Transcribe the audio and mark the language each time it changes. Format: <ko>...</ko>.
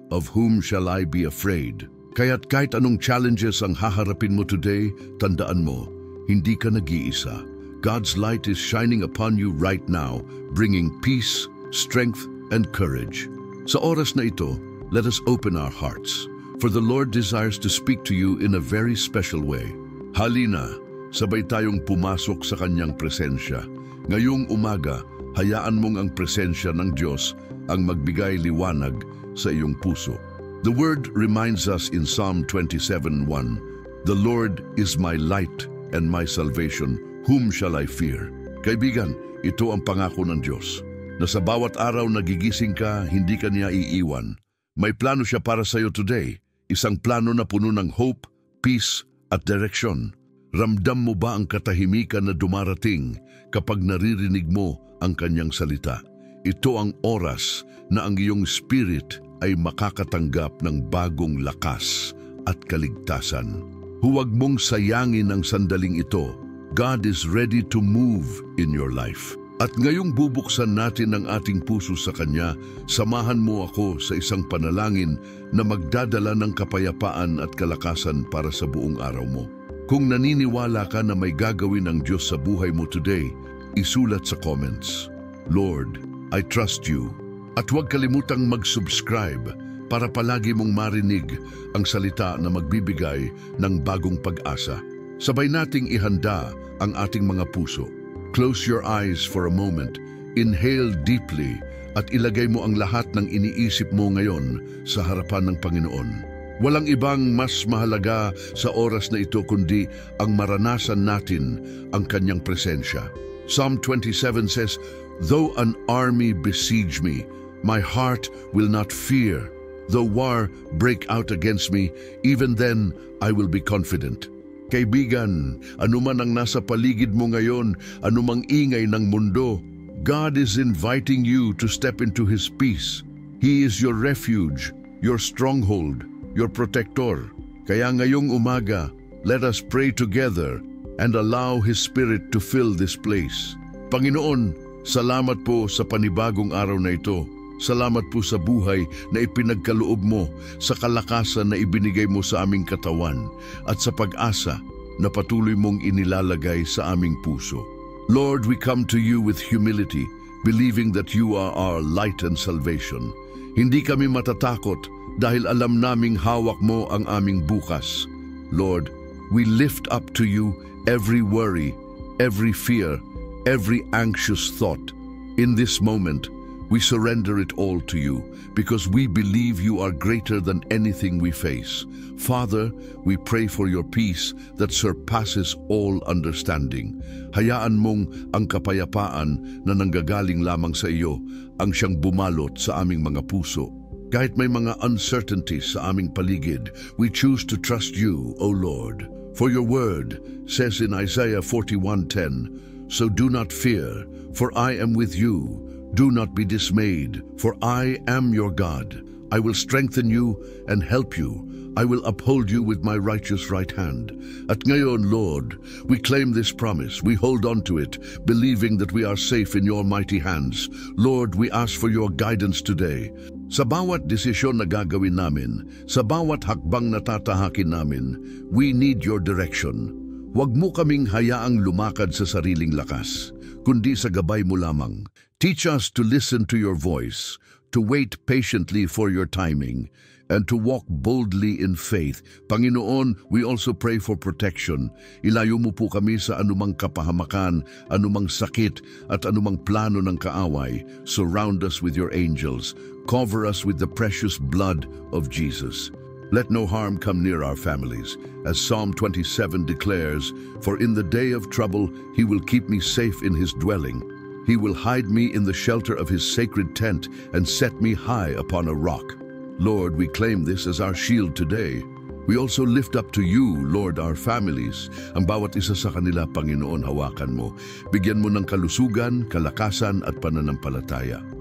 <en>Of whom shall I be afraid?"</en> <tl>Kaya't kahit anong challenges ang haharapin mo today, tandaan mo, hindi ka nag-iisa.</tl> <en>God's light is shining upon you right now, bringing peace, strength, and courage.</en> <tl>Sa oras na ito,</tl> <en>let us open our hearts, for the Lord desires to speak to you in a very special way.</en> <tl>Halina, sabay tayong pumasok sa Kanyang presensya. Ngayong umaga, hayaan mong ang presensya ng Diyos ang magbigay liwanag sa iyong puso.</tl> <en>The Word reminds us in Psalm 27:1, "The Lord is my light and my salvation. Whom shall I fear?"</en> <tl>Kaibigan, ito ang pangako ng Diyos, na sa bawat araw na gigising ka, hindi ka niya iiwan. May plano siya para sa iyo today, isang plano na puno ng hope, peace, at direksyon. Ramdam mo ba ang katahimikan na dumarating kapag naririnig mo ang kanyang salita? Ito ang oras na ang iyong spirit ay makakatanggap ng bagong lakas at kaligtasan. Huwag mong sayangin ang sandaling ito.</tl> <en>God is ready to move in your life.</en> <tl>At ngayong bubuksan natin ang ating puso sa Kanya, samahan mo ako sa isang panalangin na magdadala ng kapayapaan at kalakasan para sa buong araw mo. Kung naniniwala ka na may gagawin ang Diyos sa buhay mo today, isulat sa comments,</tl> <en>"Lord, I trust you."</en> <tl>At huwag kalimutang mag-subscribe para palagi mong marinig ang salita na magbibigay ng bagong pag-asa. Sabay nating ihanda ang ating mga puso.</tl> <en>Close your eyes for a moment, inhale deeply,</en> <tl>at ilagay mo ang lahat ng iniisip mo ngayon sa harapan ng Panginoon. Walang ibang mas mahalaga sa oras na ito kundi ang maranasan natin ang Kanyang presensya.</tl> <en>Psalm 27 says, "Though an army besiege me, my heart will not fear. Though war break out against me, even then I will be confident."</en> <tl>Kaibigan, anuman ang nasa paligid mo ngayon, anumang ingay ng mundo,</tl> <en>God is inviting you to step into His peace. He is your refuge, your stronghold, your protector.</en> <tl>Kaya ngayong umaga,</tl> <en>let us pray together and allow His Spirit to fill this place.</en> <tl>Panginoon, salamat po sa panibagong araw na ito. Salamat po sa buhay na ipinagkaloob mo, sa kalakasan na ibinigay mo sa aming katawan, at sa pag-asa na patuloy mong inilalagay sa aming puso.</tl> <en>Lord, we come to you with humility, believing that you are our light and salvation.</en> <tl>Hindi kami matatakot dahil alam naming hawak mo ang aming bukas.</tl> <en>Lord, we lift up to you every worry, every fear, every anxious thought. In this moment, we surrender it all to you because we believe you are greater than anything we face. Father, we pray for your peace that surpasses all understanding.</en> <tl>Hayaan mong ang kapayapaan na nanggagaling lamang sa iyo ang siyang bumalot sa aming mga puso. Kahit may mga uncertainties sa aming paligid,</tl> <en>we choose to trust you, O Lord. For your word says in Isaiah 41:10, "So do not fear, for I am with you. Do not be dismayed, for I am your God. I will strengthen you and help you. I will uphold you with my righteous right hand."</en> <tl>At ngayon,</tl> <en>Lord, we claim this promise. We hold on to it, believing that we are safe in your mighty hands. Lord, we ask for your guidance today.</en> <tl>Sa bawat desisyon na gagawin namin, sa bawat hakbang na tatahakin namin,</tl> <en>we need your direction.</en> <tl>Huwag mo kaming hayaang lumakad sa sariling lakas, kundi sa gabay mo lamang.</tl> <en>Teach us to listen to your voice, to wait patiently for your timing, and to walk boldly in faith. Panginoon, we also pray for protection.</en> <tl>Ilayo mo po kami sa anumang kapahamakan, anumang sakit, at anumang plano ng kaaway.</tl> <en>Surround us with your angels. Cover us with the precious blood of Jesus. Let no harm come near our families. As Psalm 27 declares, "For in the day of trouble he will keep me safe in his dwelling. He will hide me in the shelter of his sacred tent and set me high upon a rock." Lord, we claim this as our shield today. We also lift up to you, Lord, our families.</en> <tl>Ang bawat isa sa kanila, Panginoon, hawakan mo. Bigyan mo ng kalusugan, kalakasan at pananampalataya.</tl>